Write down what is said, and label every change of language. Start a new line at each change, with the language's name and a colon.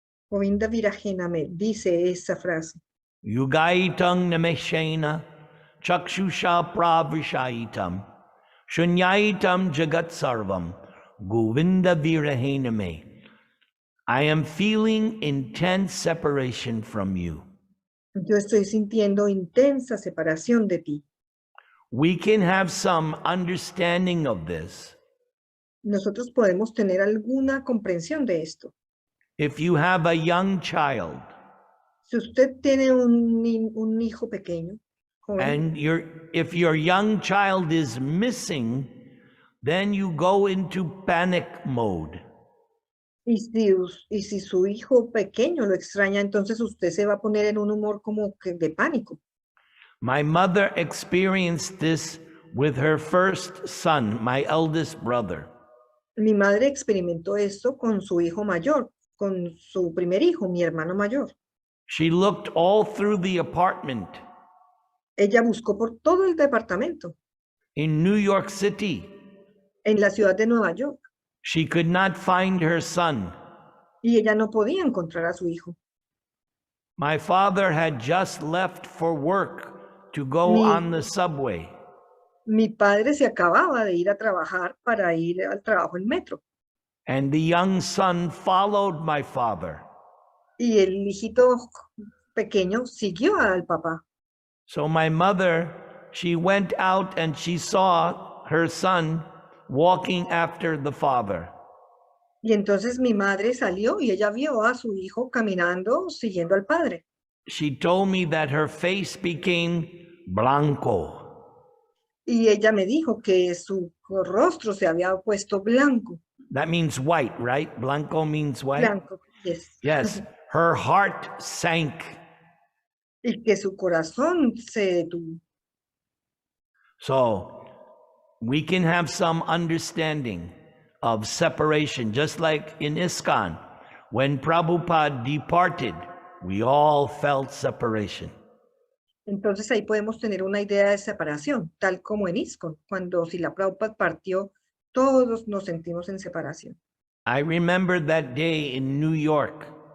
Sanskrit: Govinda Virahename
Spanish: dice esa frase.
Sanskrit: Yugaitang nameshena chakshusha pravishaitam shunyaitam jagat sarvam Govinda Virahename.
English: I am feeling intense separation from you.
Spanish: Yo estoy sintiendo intensa separación de ti.
English: We can have some understanding of this.
Spanish: Nosotros podemos tener alguna comprensión de esto.
English: If you have a young child,
Spanish: Si usted tiene un hijo pequeño, joven,
English: and if your young child is missing, then you go into panic mode.
Spanish: y si su hijo pequeño lo extraña, entonces usted se va a poner en un humor como que de pánico.
English: My mother experienced this with her first son, my eldest brother.
Spanish: Mi madre experimentó esto con su hijo mayor, con su primer hijo, mi hermano mayor.
English: She looked all through the apartment
Spanish: Ella buscó por todo el departamento,
English: in New York City.
Spanish: en la ciudad de Nueva York,
English: She could not find her son.
Spanish: y ella no podía encontrar a su hijo.
English: My father had just left for work to go on the subway.
Spanish: Mi padre se acababa de ir a trabajar para ir al trabajo en metro.
English: And the young son followed my father.
Spanish: Y el hijito pequeño siguió al papá.
English: So my mother, she went out and she saw her son walking after the father.
Spanish: Y entonces mi madre salió y ella vio a su hijo caminando siguiendo al padre.
English: She told me that her face became blanco.
Spanish: Y ella me dijo que su rostro se había puesto blanco.
English: That means white, right? Blanco means white. Blanco, yes. Yes. Her heart sank.
Spanish: Y que su corazón se detuvo.
English: So we can have some understanding of separation, just like in ISKCON. When Prabhupada departed, we all felt separation.
Spanish: Entonces ahí podemos tener una idea de separación, tal como en ISKCON. Cuando Srila Prabhupada partió, todos nos sentimos en separación.
English: I remember that day in New York,